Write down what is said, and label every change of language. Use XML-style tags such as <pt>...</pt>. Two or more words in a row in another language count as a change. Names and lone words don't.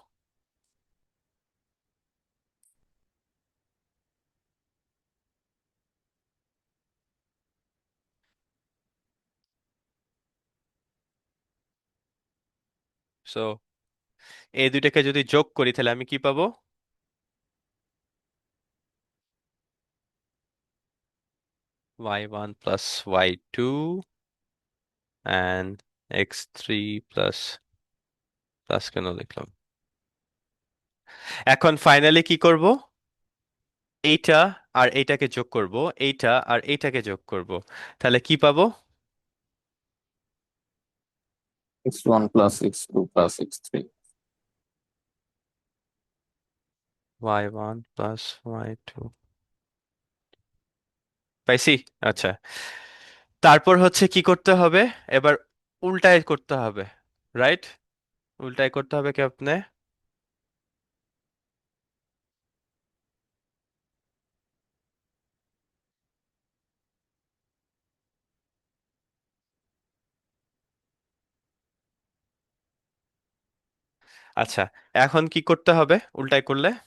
<bn>সো এই দুইটাকে যদি যোগ করি তাহলে আমি কি পাবো?</bn> <en>y1 plus y2 and x3</en> <bn>প্লাস কেন লিখলাম? এখন ফাইনালি কি করব? এইটা আর এইটাকে যোগ করব, এইটা আর এইটাকে যোগ করব, তাহলে কি পাবো?</bn> <en>x1 plus x2 plus x3.</en> <bn>y1 প্লাস y2 পাইছি। আচ্ছা, তারপর হচ্ছে কি করতে হবে? এবার উল্টায় করতে হবে, রাইট? উল্টায় করতে হবে কি আপনি? আচ্ছা, এখন কি করতে হবে উল্টায় করলে?</bn>